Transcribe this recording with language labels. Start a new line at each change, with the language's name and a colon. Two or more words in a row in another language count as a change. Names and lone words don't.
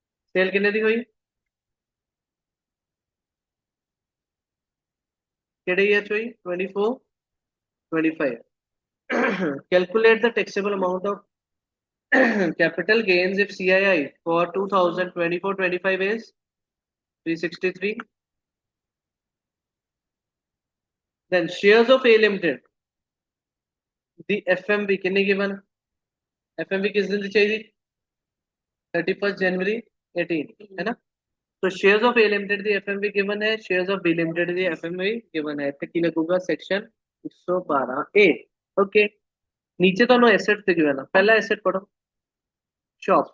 Punjabi: ਸੇਲ ਕਿੰਨੇ ਦੀ ਹੋਈ ਕਿਹੜੇ ਈਅਰ ਚ ਹੋਈ
English: 24 25 calculate the taxable amount of capital gains if CII for 2024-25 is 363. Then shares of A Limited, the FMV किन्नी given?
Punjabi: FMV ਕਿਸ ਦਿਨ ਦੀ ਚਾਹੀਏ? 31st January 18 ਹੈ ਨਾ?
English: तो shares of A Limited दी FMV given है, shares of B Limited दी FMV given है।
Punjabi: ਇੱਥੇ ਕੀ ਲੱਗੂਗਾ ਸੈਕਸ਼ਨ 112 ਏ। ਓਕੇ, ਨੀਚੇ ਤੋ ਐਸੇਟ ਸੇ ਗਿਵਨ ਹੈ। ਪਹਿਲਾ ਐਸੇਟ ਪੜ੍ਹੋ, ਸ਼ਾਪ।